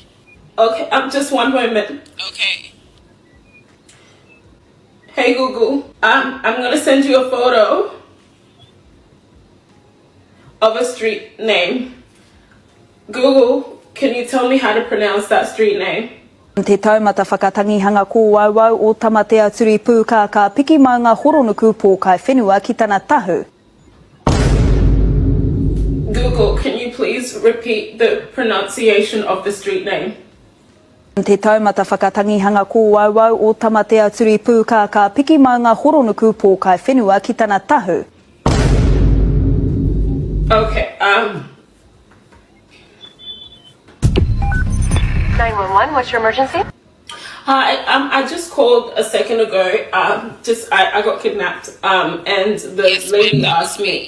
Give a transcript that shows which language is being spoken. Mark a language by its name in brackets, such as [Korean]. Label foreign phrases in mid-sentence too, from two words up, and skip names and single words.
[English] Okay, just 1 moment. Okay. Hey Google, I'm gonna send you a photo of a street name. Google, can you tell me how to pronounce that street name? [Māori] Te taumata whakatangihanga ko wauau o tamatea turi pūka ka piki mai ngā horonuku pō kai whenua ki tana tahu. [English] Google, can you please repeat the pronunciation of the street name? [Māori] Te taumata whakatangihanga ko wauau o tamatea turi pūka ka piki mai ngā horonuku pō kai whenua ki tana tahu. [English] Okay, 911, what's your emergency? Hi, I just called a second ago. I got kidnapped. And the lady asked me.